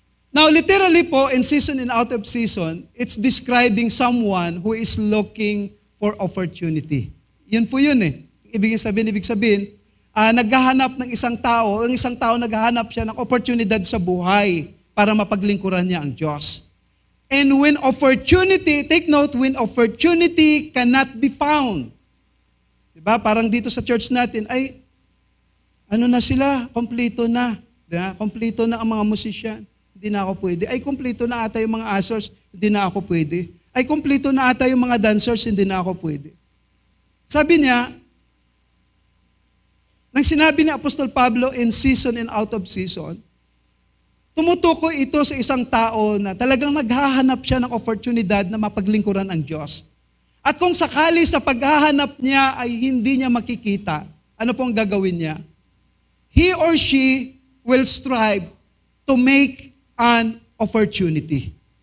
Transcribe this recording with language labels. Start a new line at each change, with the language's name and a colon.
English: Now, literally po, in season and out of season, it's describing someone who is looking for opportunity.
Filipino: Yun po yun eh. Ibig sabihin, naghahanap ng isang tao, ang isang tao naghahanap siya ng oportunidad sa buhay para mapaglingkuran niya ang Diyos.
English: And when opportunity, take note, when opportunity cannot be found.
Filipino: Diba? Parang dito sa church natin, ano na sila? Kompleto na. Diba? Kompleto na ang mga musician. Hindi na ako pwede. Kompleto na ata yung mga ushers. Hindi na ako pwede. Kompleto na ata yung mga dancers. Hindi na ako pwede. Sabi niya, nang sinabi ni Apostol Pablo
English: in season and out of season,
Filipino: tumutukoy ito sa isang tao na talagang naghahanap siya ng oportunidad na mapaglingkuran ang Diyos. At kung sakali sa paghahanap niya ay hindi niya makikita, ano pong gagawin niya?
English: He or she will strive to make an opportunity.